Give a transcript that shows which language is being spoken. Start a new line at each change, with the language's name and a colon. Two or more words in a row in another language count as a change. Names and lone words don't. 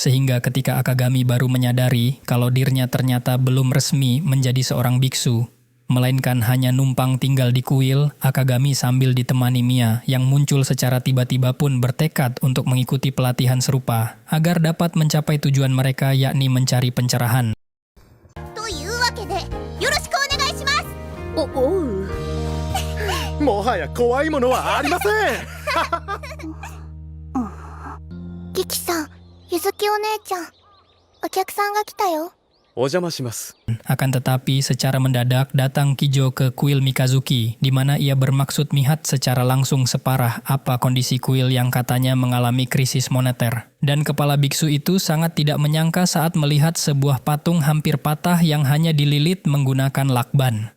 Indonesian: Sehingga ketika Akagami baru menyadari kalau dirinya ternyata belum resmi menjadi seorang biksu, melainkan hanya numpang tinggal di kuil, Akagami sambil ditemani Mia yang muncul secara tiba-tiba pun bertekad untuk mengikuti pelatihan serupa agar dapat mencapai tujuan mereka, yakni mencari pencerahan.
Japanese: というわけでよろしくお願いします。おうもはや怖いものはありません。キキさん、ゆずきお姉ちゃん、お客さんが来たよ。お邪魔します。
Indonesian: Akan tetapi secara mendadak datang Kijo ke kuil Mikazuki, di mana ia bermaksud melihat secara langsung separah apa kondisi kuil yang katanya mengalami krisis moneter. Dan kepala biksu itu sangat tidak menyangka saat melihat sebuah patung hampir patah yang hanya dililit menggunakan lakban.